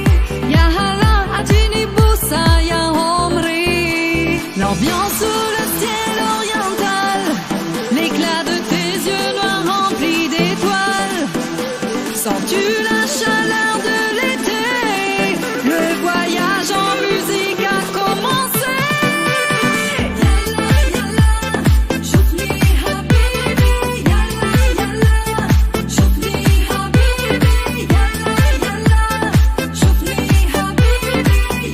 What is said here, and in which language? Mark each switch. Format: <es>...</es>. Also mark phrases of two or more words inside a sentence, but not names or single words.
<ar>يا الله، اعطيني بوسة، يا عمري.</ar> <fr>L'ambiance sous le ciel oriental, l'éclat de tes yeux noirs remplis d'étoiles. Sens-tu la chaleur de l'été? Le voyage en musique a commencé.</fr> <ar>يلا، يلا، شوفني حبيبي. يلا، يلا، شوفني حبيبي. يلا، يلا، شوفني حبيبي.</ar>